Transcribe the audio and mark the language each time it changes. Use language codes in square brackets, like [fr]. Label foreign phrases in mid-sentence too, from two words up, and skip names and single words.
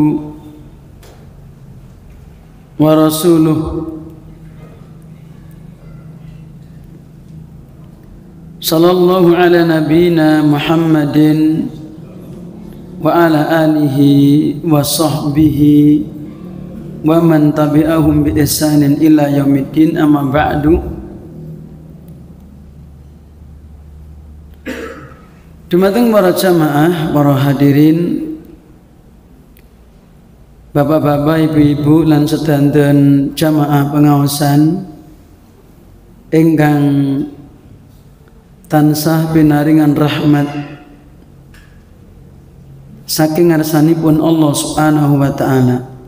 [ar] ورسوله صلى الله على نبينا محمد وعلى آله وصحبه ومن تبعهم بإحسان إلى يوم الدين. أما بعد. [jv] Dumateng para jamaah, para hadirin, bapak-bapak, ibu-ibu lan sedanten jamaah pengaosan ingkang tansah pinaringan rahmat saking ngarsanipun Allah [ar] سبحانه وتعالى.